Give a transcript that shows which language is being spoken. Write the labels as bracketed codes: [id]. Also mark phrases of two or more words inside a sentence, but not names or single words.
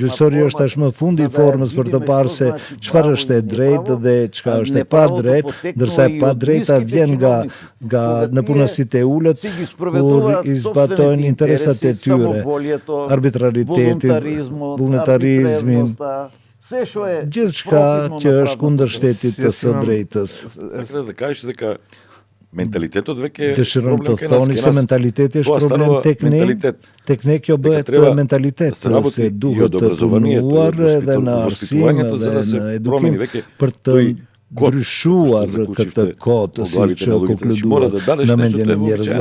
[sq] Gjyqësori është tashmë fundi i formës për të parë se çfarë është e drejtë dhe çka është e pa drejtë, ndërsa e pa drejta vjen nga në punësitë e ulët kur i zbatojnë interesat e tyre, arbitraritetin, vullnetarizmin, gjithçka që është kundër shtetit të së drejtës. [mk] Сакате да кажеш дека менталитетот веќе е [sq] Dëshiron të [mk] проблем [sq] thoni se mentaliteti është problem tek ne kjo bëhet mentalitet, se duhet të punuar edhe në arsim edhe në edukim për të ndryshuar këtë kod, si që konkluduar në mendjen e njerëzve.